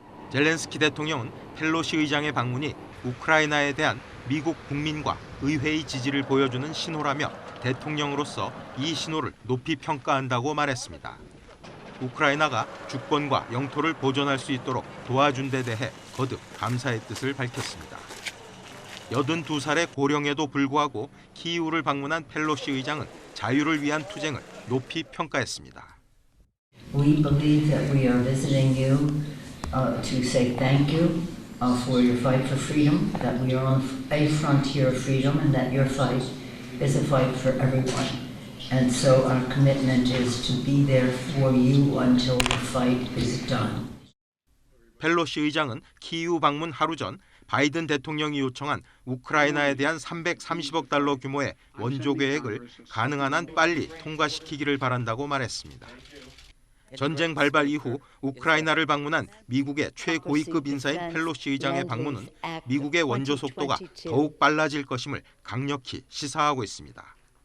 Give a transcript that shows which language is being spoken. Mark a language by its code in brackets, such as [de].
[ko] 젤렌스키 대통령은 펠로시 의장의 방문이 우크라이나에 대한 미국 국민과 의회의 지지를 보여주는 신호라며 대통령으로서 이 신호를 높이 평가한다고 말했습니다. 우크라이나가 주권과 영토를 보존할 수 있도록 도와준 데 대해 거듭 감사의 뜻을 밝혔습니다. 82살의 고령에도 불구하고 키이우를 방문한 펠로시 의장은 자유를 위한 투쟁을 높이 평가했습니다. [en] We believe that we are visiting you to say thank you for your fight for freedom, that we are on a frontier of freedom and that your fight is a fight for everyone. And so our commitment is to be there for you until the fight is done. [ko] 펠로시 의장은 키이우 방문 하루 전 바이든 대통령이 요청한 우크라이나에 대한 330억 달러 규모의 원조 계획을 가능한 한 빨리 통과시키기를 바란다고 말했습니다. 전쟁 발발 이후 우크라이나를 방문한 미국의 최고위급 인사인 펠로시 의장의 방문은 미국의 원조 속도가 더욱 빨라질 것임을 강력히 시사하고 있습니다.